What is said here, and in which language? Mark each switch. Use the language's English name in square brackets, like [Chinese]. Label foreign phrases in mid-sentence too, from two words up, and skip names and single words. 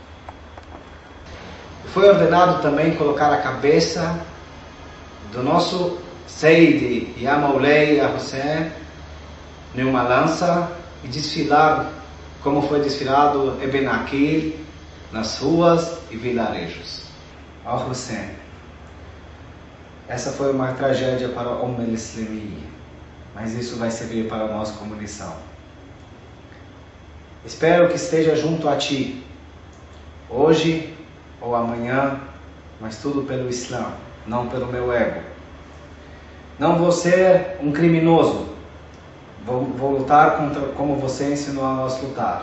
[Portuguese] Foi ordenado também colocar a cabeça do nosso [Arabic] سيد يا مولاي يا حسين [Portuguese] em uma lança e desfilar como foi desfilado Ibn Aqil nas ruas e vilarejos. Ao Hussein, essa foi uma tragédia para o al-Islami, mas isso vai servir para nós como lição. Espero que esteja junto a ti, hoje ou amanhã, mas tudo pelo Islã, não pelo meu ego. Não vou ser um criminoso, Vou lutar como você ensinou a nós lutar.